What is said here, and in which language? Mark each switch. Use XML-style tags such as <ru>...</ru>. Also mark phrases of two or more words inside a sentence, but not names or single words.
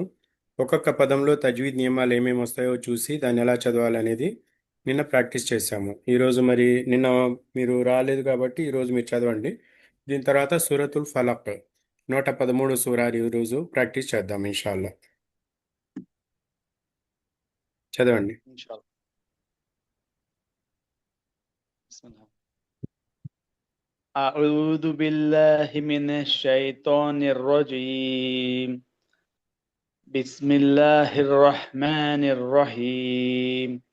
<te>ఒక్కొక్క పదంలో తజ్వీద్ నియమాలు ఏమేమి వస్తాయో చూసి దాన్ని ఎలా చదవాలనేది నిన్న ప్రాక్టీస్ చేశాము. ఈరోజు మరి నిన్న మీరు రాలేదు కాబట్టి ఈరోజు మీరు చదవండి. దీని తర్వాత సూరతుల్ ఫలక్ 113 సూరాలు ఈరోజు ప్రాక్టీస్ చేద్దాం ఇన్షాల్లా. చదవండి.</te> <ar>إن شاء الله. بسم الله. أعوذ بالله من الشيطان الرجيم. بسم الله الرحمن الرحيم.</ar>